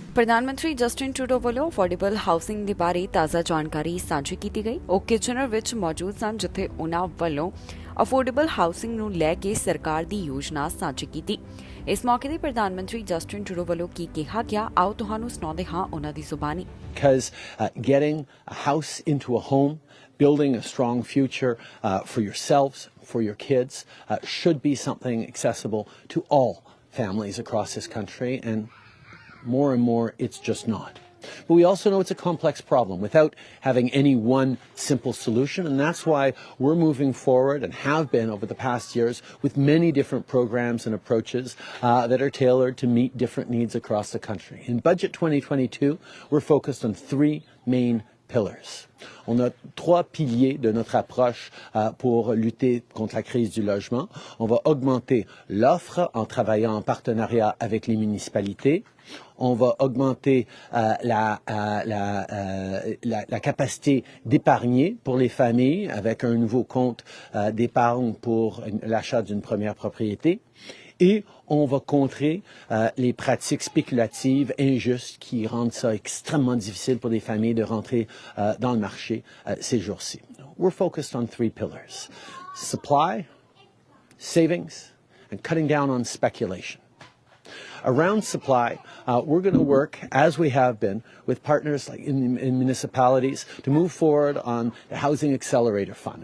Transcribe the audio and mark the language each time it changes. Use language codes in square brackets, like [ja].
[pa] ਪ੍ਰਧਾਨ ਮੰਤਰੀ Justin Trudeau ਵੱਲੋਂ ਅਫੋਰਡੇਬਲ ਹਾਊਸਿੰਗ ਦੇ ਬਾਰੇ ਤਾਜ਼ਾ ਜਾਣਕਾਰੀ ਸਾਂਝੀ ਕੀਤੀ ਗਈ। ਉਹ ਕਿਚਨਰ ਵਿੱਚ ਮੌਜੂਦ ਸਨ, ਜਿੱਥੇ ਉਹਨਾਂ ਵੱਲੋਂ ਅਫੋਰਡੇਬਲ ਹਾਊਸਿੰਗ ਨੂੰ ਲੈ ਕੇ ਸਰਕਾਰ ਦੀ ਯੋਜਨਾ ਸਾਂਝੀ ਕੀਤੀ। ਇਸ ਮੌਕੇ ਤੇ ਪ੍ਰਧਾਨ ਮੰਤਰੀ ਜਸਟਿਨ ਟਰੂਡੋ ਵੱਲੋਂ ਕੀ ਕਿਹਾ ਗਿਆ, ਆਓ ਤੁਹਾਨੂੰ ਸੁਣਾਉਂਦੇ ਹਾਂ ਉਹਨਾਂ ਦੀ ਜ਼ੁਬਾਨੀ। [en] Because getting a house into a home, building a strong future for yourselves, for your kids, should be something accessible to all families across this country, and more it's just not. But we also know it's a complex problem without having any one simple solution, and that's why we're moving forward and have been over the past years with many different programs and approaches that are tailored to meet different needs across the country. In Budget 2022, we're focused on 3 main pillars. [fr] On a 3 piliers de notre approche pour lutter contre la crise du logement. On va augmenter l'offre en travaillant en partenariat avec les municipalités. On va augmenter la capacité d'épargner pour les familles avec un nouveau compte d'épargne pour l'achat d'une première propriété. Et on va contrer les pratiques spéculatives injustes qui rendent ça extrêmement difficile pour des familles de rentrer dans le marché ces jours-ci. [en] We're focused on 3 pillars: supply, savings, and cutting down on speculation. Around supply, we're going to work, as we have been, with partners like in municipalities to move forward on the Housing Accelerator Fund.